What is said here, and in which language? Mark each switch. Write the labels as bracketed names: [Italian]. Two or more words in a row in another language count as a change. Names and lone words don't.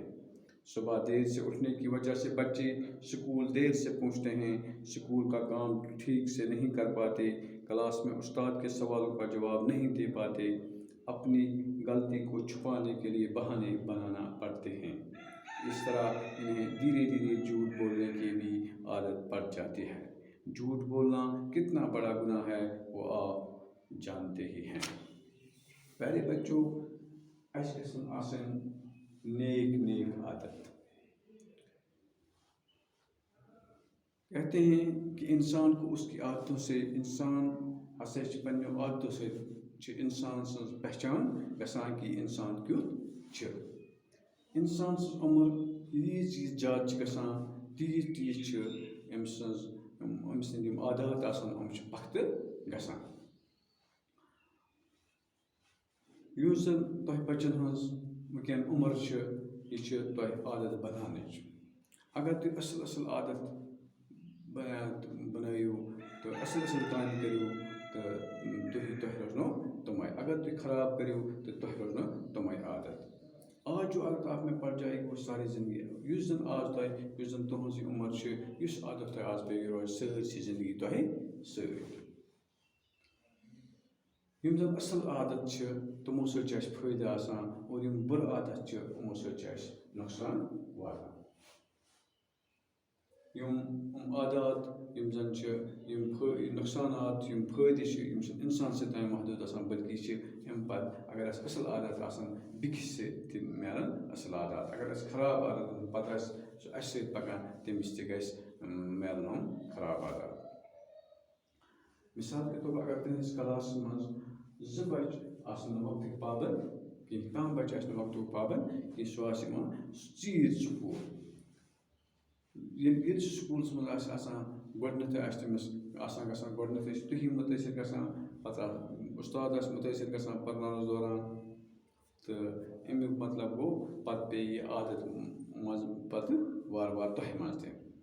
[Urdu] صبح دیر سے اٹھنے کی وجہ سے بچے اسکول دیر سے پہنچتے ہیں، اسکول کا کام ٹھیک سے نہیں کر پاتے، کلاس میں استاد کے سوالوں کا جواب نہیں دے پاتے، اپنی غلطی کو چھپانے کے لیے بہانے بنانا پڑتے ہیں۔ اس طرح انہیں دھیرے دھیرے جھوٹ بولنے کی بھی عادت پڑ جاتی ہے۔ جھوٹ بولنا کتنا بڑا گناہ ہے وہ آپ جانتے ہی ہیں۔ پیارے بچوں، [Kashmiri] اَسہِ گژھن آسٕنۍ نیک عادت۔ [Urdu] کہتے ہیں کہ انسان کو اس کی عادتوں سے انسان [Kashmiri] ہسا پننیو عادتوں سے انسان سٕنٛز پہچان گژھان کہ انسان کیُتھ چھُ۔ انسان سٕنٛز عمر ییٖژ ییٖژ زیادٕ گژھان تیٖژ تیٖژ چھِ أمۍ سٕنٛدۍ یِم عادات آسان یِم چھِ پختہٕ گژھان۔ یُس زن تۄہہِ بچن ہٕنٛز وٕنکٮ۪ن عمر چھِ یہِ چھِ تۄہہِ عادت بناونٕچ۔ اگر تُہۍ اصل عادت بنٲیِو تہٕ اصل کامہِ کٔرِو تہٕ تۄہہِ روزنو تِمے۔ اگر تُہۍ خراب کٔرِو تہٕ تۄہہِ روزنو تِمے عادت۔ [Urdu] آج جو عادت آپ میں پڑ جائے گی وہ ساری زندگی [Kashmiri] یُس زن آز تۄہہِ یُس زن تُہنٛز یہِ عمر چھِ یُس عادت تۄہہِ آز پیٚیہِ یہِ روزِ سٲرسٕے زندگی تۄہہِ سۭتۍ۔ یِم زن اصل عادت چھِ تِمو سۭتۍ چھِ اَسہِ فٲیدٕ آسان اور یِم بُرٕ عادت چھِ یِمو سۭتۍ چھِ اَسہِ نۄقصان واتان۔ یِم عادات یِم زن چھِ یِم نۄقصانات یِم فٲیدٕ چھِ یِم چھِنہٕ اِنسان سۭتۍ تام محدوٗد آسان بلکہِ یہِ چھِ اَمہِ پتہٕ اگر اَسہِ اصل عادت آسان بیٚکِس سۭتۍ تہِ میلان اصل عادات۔ اگر اَسہِ خراب عادت پتہٕ آسہِ سُہ اَسہِ سۭتۍ پکان تٔمِس تہِ گژھِ میلُن یِم خراب عادات۔ [Urdu] مثال کے طور پر [Kashmiri] اگر تُہنٛدِس کلاسس منٛز 2 بچہِ آسن نہٕ وقتٕکۍ پابنٛد کینٛہہ، کانٛہہ بچہِ آسہِ نہٕ وقتُک پابنٛد کینٛہہ، سُہ آسہِ یِوان ژیٖرۍ سکوٗل۔ ییٚلہِ سُہ سکوٗلس منٛز آسہِ آسان گۄڈنٮ۪تھٕے آسہِ تٔمِس آسان گژھان گۄڈنٮ۪تھٕے چھِ تُہی مُتٲثر گژھان، پتہٕ استاد آسہِ مُتٲثر گژھان پرناونس دوران، تہٕ امیُک مطلب گوٚو پتہٕ پیٚیہِ یہِ عادت منٛز پتہٕ وارٕ وارٕ تۄہہِ منٛز تہِ۔